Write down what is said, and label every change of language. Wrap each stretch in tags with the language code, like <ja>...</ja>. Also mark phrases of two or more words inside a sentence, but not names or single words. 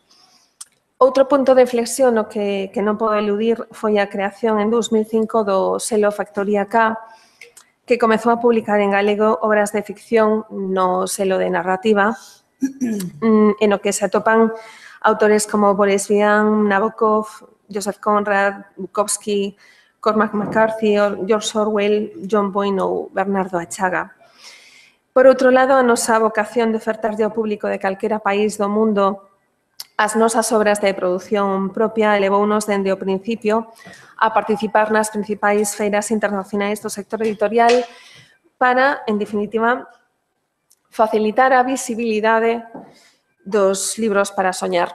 <gl>Outro punto de inflexión no que non podo eludir foi a creación en 2005 do selo Factoría K, que comezou a publicar en galego obras de ficción no selo de narrativa, en o que se atopan autores como Boris Vian, Nabokov, Joseph Conrad, Bukowski, Cormac McCarthy, George Orwell, John Boyne ou Bernardo Achaga. Por outro lado, a nosa vocación de ofertarlle ao público de calquera país do mundo as nosas obras de produción propia elevounos dende o principio a participar nas principais feiras internacionais do sector editorial para, en definitiva, facilitar a visibilidade dos libros para soñar.</gl>